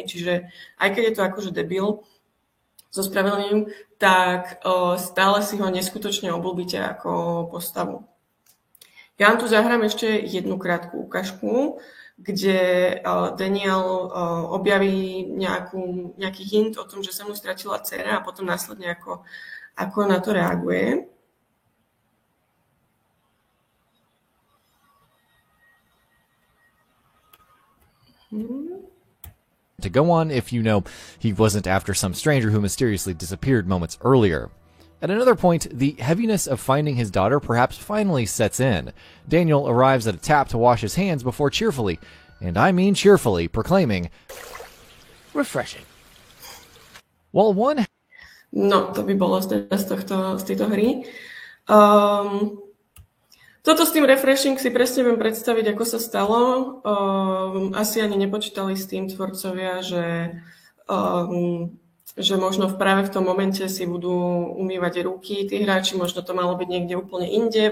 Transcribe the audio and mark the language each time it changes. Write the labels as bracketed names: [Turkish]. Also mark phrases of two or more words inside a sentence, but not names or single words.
[Slovak] Čiže aj keď je to akože debil, so spravedlním, tak stále si ho neskutočne obľúbite ako postavu. Ja vám tu zahrám ešte jednu krátku ukážku, kde Daniel objaví nejaký hint o tom, že sa mu stratila dcera a potom následne ako na to reaguje. [English] To go on if you know he wasn't after some stranger who mysteriously disappeared moments earlier. At another point, the heaviness of finding his daughter perhaps finally sets in. Daniel arrives at a tap to wash his hands before cheerfully, and I mean cheerfully, proclaiming, Refreshing. While one... [Slovak] No, to by bolo z tejto hry. Toto s tým refreshing si presne viem predstaviť, ako sa stalo. Asi ani nepočítali s tým tvorcovia, že možno práve v tom momente si budú umývať ruky tí hráči, možno to malo byť niekde úplne inde.